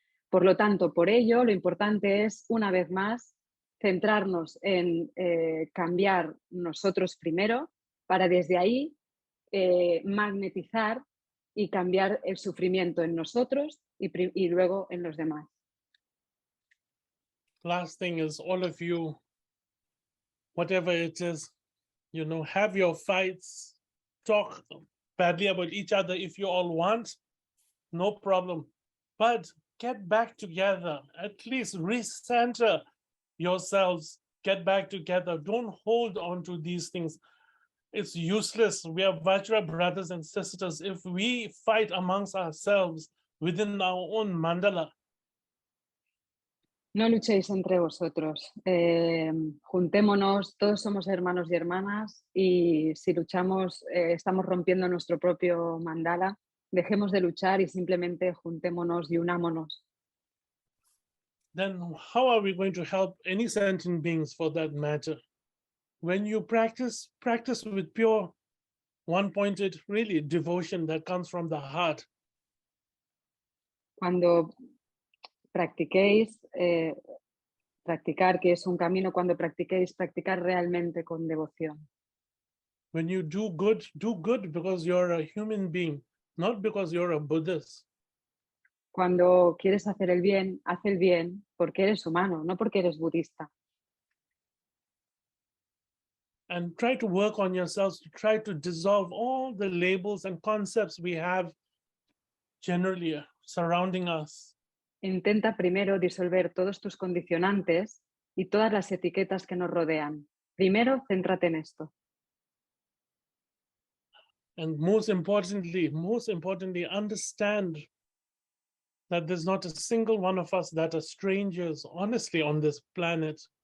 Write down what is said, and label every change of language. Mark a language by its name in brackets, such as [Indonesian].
[Spanish] Por lo tanto, por ello, lo importante es, una vez más, centrarnos en cambiar nosotros primero, para desde ahí magnetizar y cambiar el sufrimiento en nosotros y luego en los demás. [English] Last thing is, all of you whatever it is, you know, have your fights, talk badly about each other if you all want, no problem. But get back together, at least recenter yourselves, get back together. Don't hold on to these things. It's useless. We are Vajra brothers and sisters. If we fight amongst ourselves within our own mandala, [Spanish] no luchéis entre vosotros, juntémonos, todos somos hermanos y hermanas, y si luchamos, estamos rompiendo nuestro propio mandala. Dejemos de luchar y simplemente juntémonos y unámonos. [English] then how are we going to help any sentient beings for that matter? When you practice with pure, one-pointed, really devotion that comes from the heart. [Spanish] Cuando practiquéis, practicar, que es un camino, cuando practiquéis, practicar realmente con devoción. [English] When you do good because you're a human being, not because you're a Buddhist. [Spanish] Cuando quieres hacer el bien, haz el bien porque eres humano, no porque eres budista. [English] And try to work on yourselves to try to dissolve all the labels and concepts we have generally surrounding us. [Spanish] Intenta primero disolver todos tus condicionantes y todas las etiquetas que nos rodean. Primero, céntrate en esto. [English] And most importantly, understand that there's not a single one of us that are strangers, honestly, on this planet.